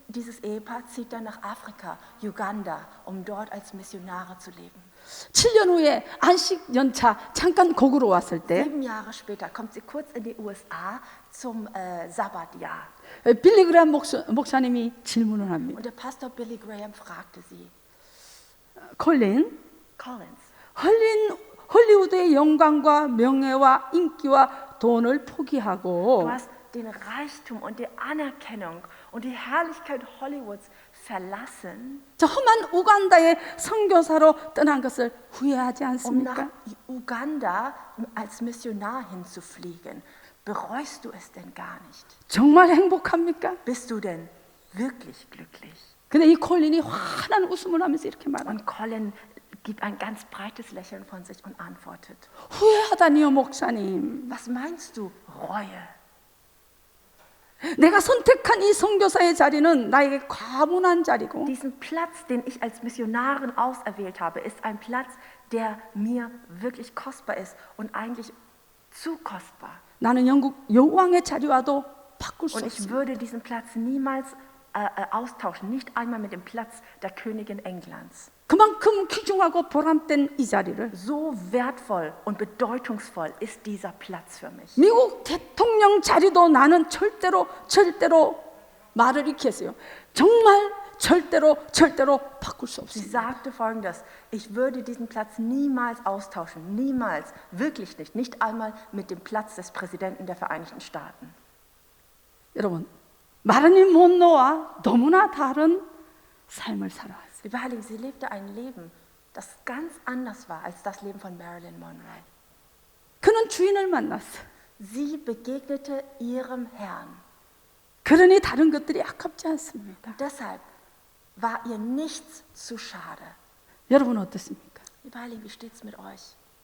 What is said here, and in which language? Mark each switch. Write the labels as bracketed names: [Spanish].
[German] dieses Ehepaar zieht dann nach Afrika, Uganda, um dort als Missionare zu leben. [Korean] 7년 후에 안식 연차 잠깐 고국으로 왔을 때 [German] 7 Jahre später kommt sie kurz in die USA zum Sabbatjahr. [Korean] 빌리 그레이엄 목사님이 질문을 합니다. [German] Und der Pastor Billy Graham fragte sie, [Korean] 콜린, [German] Collins, [Korean] 헐리우드의 영광과 명예와 인기와 돈을 포기하고 [German] du hast den Reichtum und die Anerkennung und die Herrlichkeit Hollywoods verlassen, [Korean] 저 험한 우간다의 선교사로 떠난 것을 후회하지 [German] um [Korean] 않습니까? [German] nach Uganda als Missionar hinzufliegen. Bereust du es denn gar nicht? [Korean] 정말 행복합니까? [German] Bist du denn wirklich glücklich? [Korean] 근데 이 콜린이 환한 웃음을 하면서 이렇게 말합니다. [German] Und Colin gibt ein ganz breites Lächeln von sich und antwortet, [Korean] 후회하다니요 목사님. [German] was meinst du, Reue? [Korean] 내가 선택한 이 선교사의 자리는 나에게 과분한 자리고 [German] Diesen Platz, den ich als Missionarin auserwählt habe, ist ein Platz, der mir wirklich kostbar ist und eigentlich zu kostbar. [Korean] 나는 영국 여왕의 자리와도 바꿀 수 [German] Und ich [Korean] 없습니다. [German] würde diesen Platz niemals austauschen, nicht einmal mit dem Platz der Königin Englands. [Korean] 그만큼 귀중하고 보람된 이 자리를 [German] So wertvoll und bedeutungsvoll ist dieser Platz für mich. [Korean] 미국 대통령 자리도 나는 절대로 말을 이렇게 했어요. 정말 절대로 바꿀 수 [German] Sie [Korean] 없습니다. [German] sagte Folgendes: Ich würde diesen Platz niemals austauschen, niemals, wirklich nicht einmal mit dem Platz des Präsidenten der Vereinigten Staaten. [Korean] 여러분, 마르린 monroe와 너무나 다른 삶을 살아왔어요. [German] Liebe Heiligen, sie lebte ein Leben, das ganz anders war als das Leben von Marilyn Monroe. [Korean] 그는 주인을 만났어요. [German] Sie begegnete ihrem Herrn. [Korean] 그러니 다른 것들이 아깝지 않습니다. [German] Deshalb war ihr nichts zu schade. [Korean] 여러분 어떻습니까? [German] Liebe Heiligen, wie steht's mit euch?